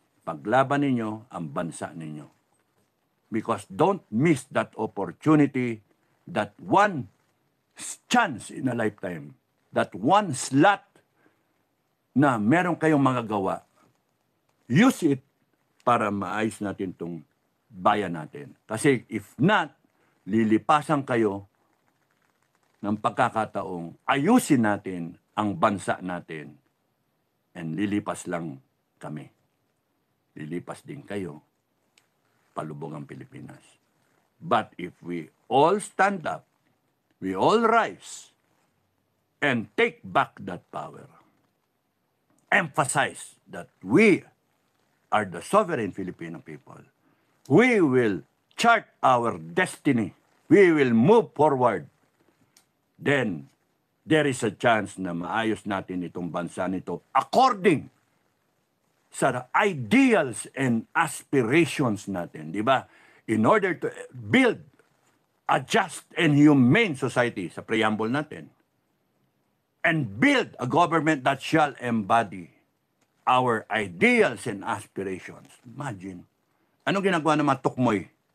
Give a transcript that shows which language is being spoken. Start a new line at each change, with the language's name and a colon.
Filipino: Paglaban ninyo ang bansa ninyo.
English: Because don't miss that opportunity, that one chance in a lifetime, that one slot
Filipino: na meron kayong magagawa.
English: Use it
Filipino: para maayos natin itong bayan natin. Kasi
English: if not,
Filipino: lilipasan kayo ng pagkakataong ayusin natin ang bansa natin. And lilipas lang kami. Lilipas din kayo, palubog ang Pilipinas.
English: But if we all stand up, we all rise, and take back that power, emphasize that we are the sovereign Filipino people, we will chart our destiny, we will move forward, then there is a chance
Filipino: na maayos natin itong bansa nito
English: according sa ideals and aspirations
Filipino: natin, di ba?
English: In order to build a just and humane society,
Filipino: sa preamble natin,
English: and build a government that shall embody our ideals and aspirations.
Filipino: Imagine, anong ginagawa ng mga tukmoy?